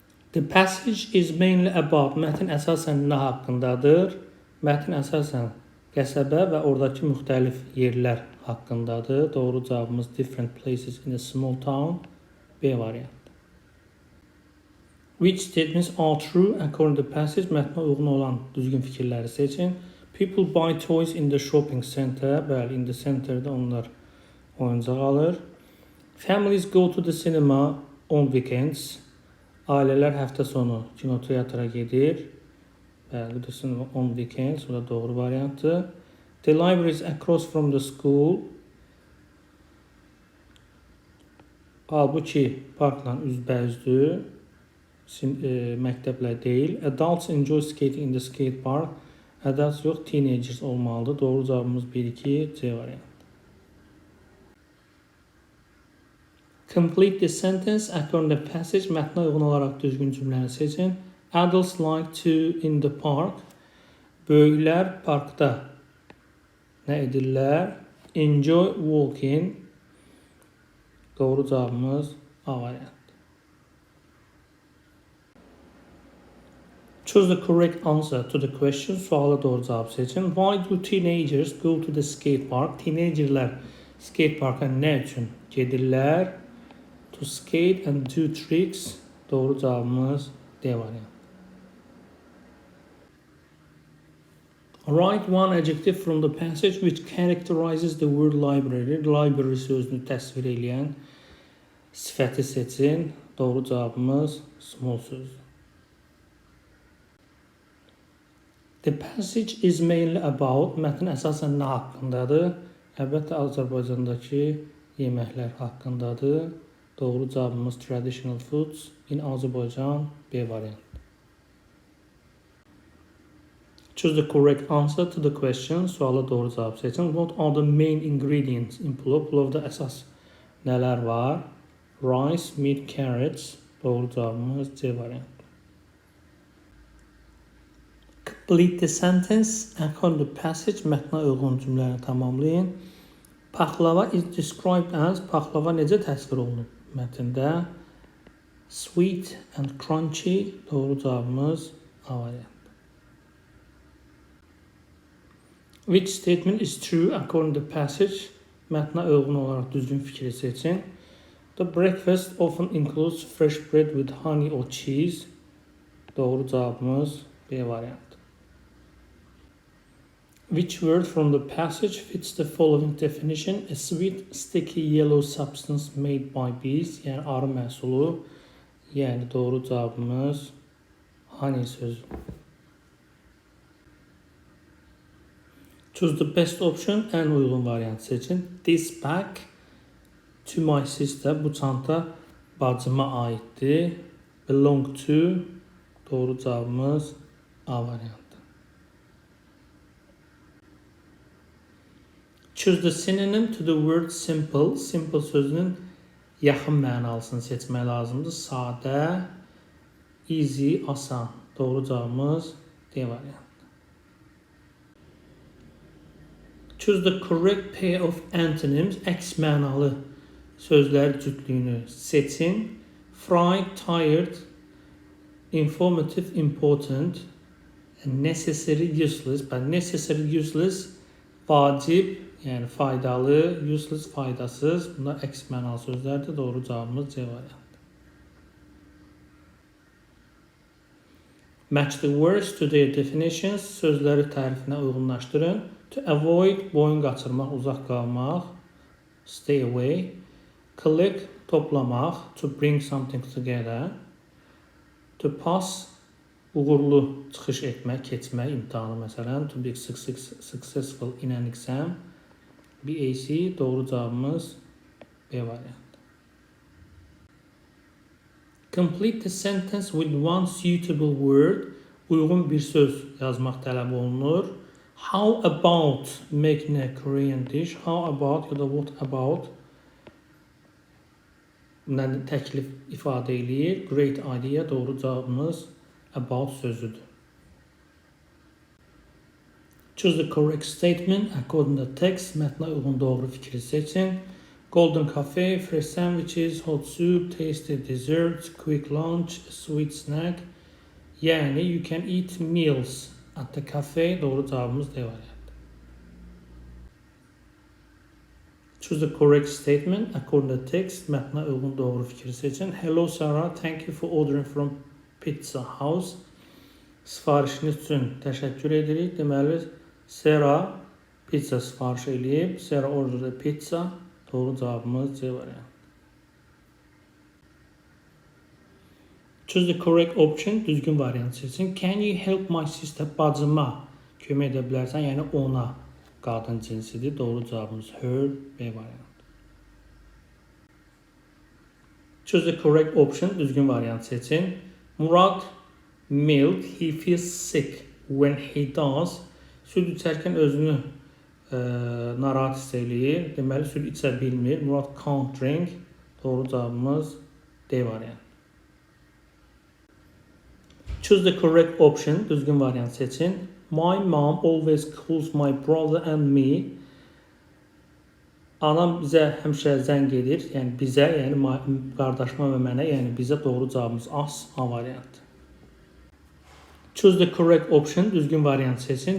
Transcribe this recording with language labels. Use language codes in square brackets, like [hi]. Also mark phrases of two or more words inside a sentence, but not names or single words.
[en] The passage is mainly about, [az] mətn əsasən nə haqqındadır? Mətn əsasən qəsəbə və oradakı müxtəlif yerlər haqqındadır. Doğru cavabımız [en] different places in a small town. [az] B variantı. [en] Which statements are true according to the passage? [az] Mətnə uyğun olan düzgün fikirləri seçin. [en] People buy toys in the shopping center. [az] Bəli, [en] in the center'da [az] onlar oyuncaq alır. [en] Families go to the cinema on weekends. [az] Ailələr həftə sonu kinoteatra gedir. Bəli, [en] the cinema on weekends. [az] Bu da doğru variantı. [en] The library is across from the school. [az] Halbuki parkla üzbəüzdür. Məktəblə deyil. [en] Adults enjoy skating in the skate park. [az] Adults yox, teenagers olmalıdır. Doğru cavabımız 1-2, C variantı. [en] Complete the sentence according to the passage. [az] Mətnə uyğun olaraq düzgün cümləni seçin. [en] Adults like to in the park. [az] Böyüklər parkda nə edirlər? [en] Enjoy walking. [az] Doğru cavabımız A variantı. [en] Choose the correct answer to the question. [az] Suala doğru cavab seçin. [en] Why do teenagers go to the skate park? Teenagerlər skate parka [az] nə üçün gedirlər? [en] To skate and do tricks. [az] Doğru cavabımız D variantı. [en] Write one adjective from the passage which characterizes the word library. [az] Library sözünü təsvir edən sifəti seçin. Doğru cavabımız small sözdür. [en] The passage is mainly about, [az] mətn əsasən nə haqqındadır? Əlbəttə, Azərbaycandakı yeməklər haqqındadır. Doğru cavabımız [en] traditional foods in [az] Azərbaycan, B variantı. [en] Choose the correct answer to the question. [az] Suala doğru cavab seçin. [en] What are the main ingredients in pulov? [az] Pulovda əsas nələr var? [en] Rice, meat, carrots. [az] Doğru cavabımız C variantı. [en] Complete the sentence according to the passage. [az] Mətnə uyğun cümləni tamamlayın. [en] Paxlava is described as, [az] paxlava necə təsvir olunub mətndə? [en] Sweet and crunchy. [az] Doğru cavabımız A variantı. [en] Which statement is true according to the passage? [az] Mətnə uyğun olaraq düzgün fikri seçin. [en] The breakfast often includes fresh bread with honey or cheese. [az] Doğru cavabımız B variantı. [en] Which word from the passage fits the following definition? A sweet, sticky yellow substance made by bees. [az] Yəni arı məhsulu. Yəni doğru cavabımız honey sözü. [en] Choose the best option. [az] Ən uyğun variant seçin. [en] This bag to my sister. [az] Bu çanta bacıma aiddir. [en] Belong to. [az] Doğru cavabımız A variantı. [en] Choose the synonym to the word simple. [az] Simple sözünün yaxın mənalısını seçmək lazımdır. Sadə, easy, asan. Doğru cavabımız D variantı. [en] Choose the correct pair of antonyms. [az] Əks mənalı sözlər cütlüyünü seçin. [en] Fried, tired, informative, important, necessary, useless. Necessary, useless, [az] vacib, yəni faydalı, useless, faydasız. Bunlar əks mənalı sözlərdir. Doğru cavabımız C variantı. [en] Match the words to their definitions. [az] Sözləri tərifinə uyğunlaşdırın. [en] To avoid, [az] boyun qaçırmaq, uzaq qalmaq. [en] Stay away. Collect, toplamaq. To bring something together. To pass, [az] uğurlu çıxış etmək, keçmək imtahanı məsələn. [en] To be successful in an exam. [az] BAC, doğru cavabımız B variantı. [en] Complete the sentence with one suitable word. [az] Uyğun bir söz yazmaq tələb olunur. [en] How about making a Korean dish? How about ya da what about? [az] Təklif ifadə eləyir. [en] Great idea, [az] doğru cavabımız about sözüdür. [en] Choose the correct statement according to the text. [az] Mətnə uyğun doğru fikri seçin. [en] Golden cafe, fresh sandwiches, hot soup, tasty desserts, quick lunch, sweet snack. Yani you can eat meals at the cafe. [az] Doğru cevabımız D variantı. [en] Choose the correct statement according to the text. [az] Mətnə uyğun doğru fikri seçin. [en] Hello Sarah, thank you for ordering from Pizza House. [az] Sifarişiniz üçün təşəkkür edirik. Deməli, Sarah pizza sifariş eləyib. [en] Sarah ordered a pizza. [az] Doğru cevabımız C variantı. [en] Choose the correct option. [az] Düzgün variant seçin. [en] Can you help my sister? [az] Bacıma kömək edə bilərsən. Yəni ona. Qadın cinsidir. Doğru cevabımız her, B variantı. [en] Choose the correct option. [az] Düzgün variant seçin. Murad milk. [en] He feels sick when he does. [az] Süd içərkən özünü narahat hiss eləyir. Deməli, süd içə bilmir. Murad [en] can't drink. [az] Doğru cevabımız D variantı. [en] Choose the correct option. [az] Düzgün variant seçin. [en] My mom always calls my brother and me. [az] Anam bizə həmişə zəng edir. Yəni bizə, yəni qardaşıma və mənə, yəni bizə. Doğru cavabımız A variantı. [en] Choose the correct option. [az] Düzgün variant seçin.